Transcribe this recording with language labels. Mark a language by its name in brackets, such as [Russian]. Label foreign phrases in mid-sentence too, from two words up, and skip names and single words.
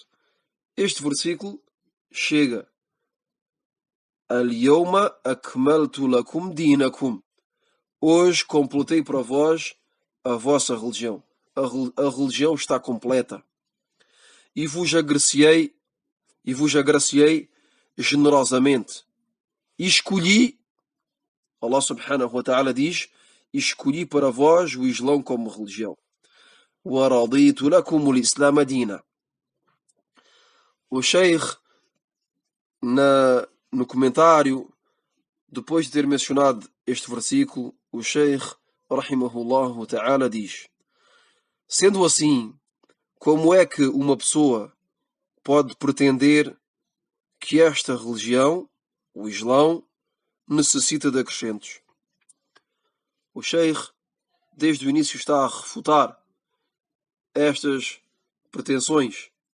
[Portuguese] Este versículo chega: [Arabic] اليوم أكملت لكم دينكم. [Portuguese] Hoje completei para vós a vossa religião. A religião está completa. E vos agraciei generosamente. E escolhi, [Arabic] الله سبحانه وتعالى [Portuguese] diz, escolhi para vós o Islão como religião. [Arabic] وَرَضِيتُ لَكُمُ الْإِسْلَامَ دِينًا. [Portuguese] O Sheikh, no comentário, depois de ter mencionado este versículo, o Sheikh, [Arabic] رحمه الله تعالى, [Portuguese] diz: sendo assim, como é que uma pessoa pode pretender que esta religião, o Islão, necessita de acrescentos? O Sheikh, desde o início, está a refutar estas pretensões.